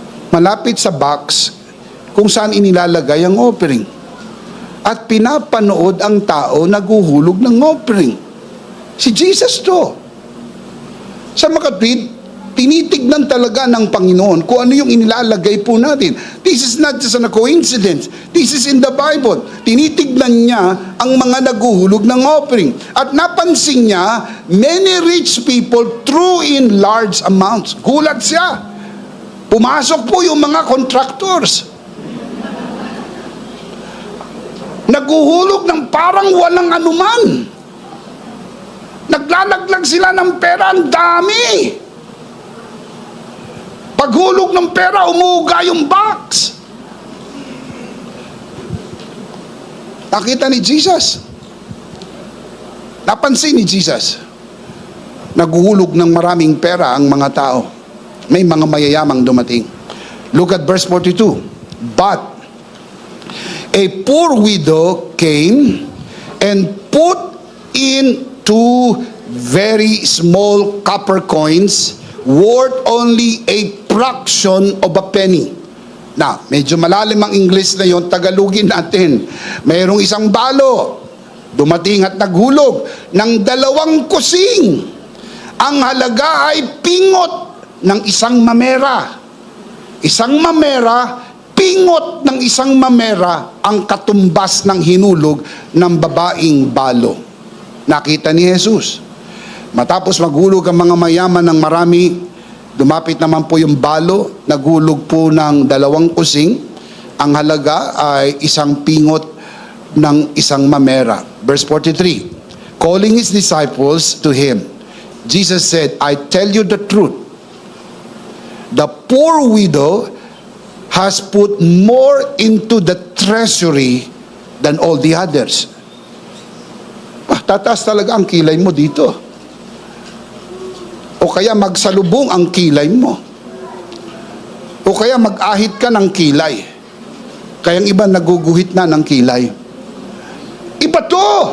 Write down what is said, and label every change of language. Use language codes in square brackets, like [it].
[tl] malapit sa box kung saan inilalagay ang offering. At pinapanood ang tao naghuhulog ng offering. Si Jesus to. Sa makatwid, tinitignan talaga ng Panginoon kung ano yung inilalagay po natin. [en] This is not just a coincidence. This is in the Bible. [tl] Tinitignan niya ang mga naghuhulog ng offering. At napansin niya, [en] many rich people threw in large amounts. [tl] Gulat siya. Pumasok po yung mga contractors. Naghuhulog ng parang walang anuman. Naglalaglag sila ng pera, ang dami. Paghulog ng pera, umuuga yung box. Nakita ni Jesus. Napansin ni Jesus. Naghuhulog ng maraming pera ang mga tao. May mga mayayamang dumating. [en] Look at verse 42. But a poor widow came and put in 2 very small copper coins worth only a fraction of a penny. [tl] Na, medyo malalim ang English na yon, Tagalogin natin. Mayroong isang balo, dumating at naghulog ng 2 kusing. Ang halaga ay pingot ng isang mamera. Isang mamera, pingot ng isang mamera ang katumbas ng hinulog ng babaeng balo. Nakita ni Jesus. Matapos maghulog ang mga mayaman ng marami, dumapit naman po yung balo, naghulog po ng 2 kusing. Ang halaga ay isang pingot ng isang mamera. [en] Verse 43. Calling his disciples to him, Jesus said, I tell you the truth. The poor widow has put more into the treasury than all the others. [tl] Tataas talaga ang kilay mo dito. O kaya magsalubong ang kilay mo. O kaya mag-ahit ka ng kilay. Kayang iba naguguhit na ng kilay. Iba to!